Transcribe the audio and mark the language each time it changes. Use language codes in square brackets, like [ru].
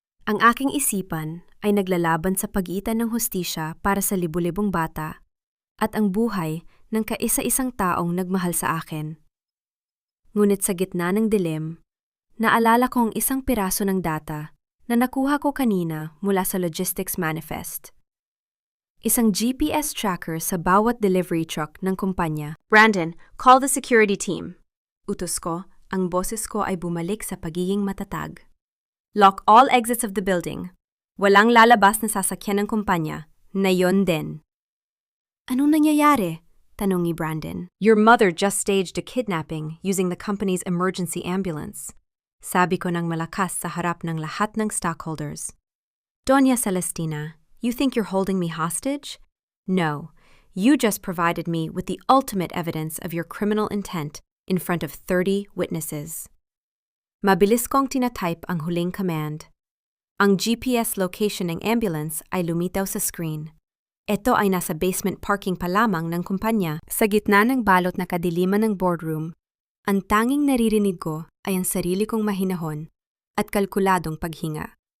[tl] Ang aking isipan ay naglalaban sa pagitan ng hustisya para sa libu-libong bata at ang buhay ng kaisa-isang taong nagmahal sa akin. Ngunit sa gitna ng dilim, naalala ko ang isang piraso ng data na nakuha ko kanina mula sa logistics manifest. Isang GPS tracker sa bawat delivery truck ng kumpanya. [en] Brandon, call the security team. [tl] Utos ko, ang boses ko ay bumalik sa pagiging matatag. [en] Lock all exits of the building. [tl] Walang lalabas na sasakyan ng kumpanya, na yon din. Anong nangyayari? Tanong ni Brandon. [en] Your mother just staged a kidnapping using the company's emergency ambulance. [tl] Sabi ko ng malakas sa harap ng lahat ng stockholders. [en] Doña Celestina, you think you're holding me hostage? No, you just provided me with the ultimate evidence of your criminal intent in front of 30 witnesses. [tl] Mabilis kong tinatype ang huling command. Ang GPS location ng ambulance ay lumitaw sa screen. Ito ay nasa basement parking pa lamang ng kumpanya. Sa gitna ng balot na kadiliman ng boardroom, ang tanging naririnig ko ay ang sarili kong mahinahon at kalkuladong paghinga.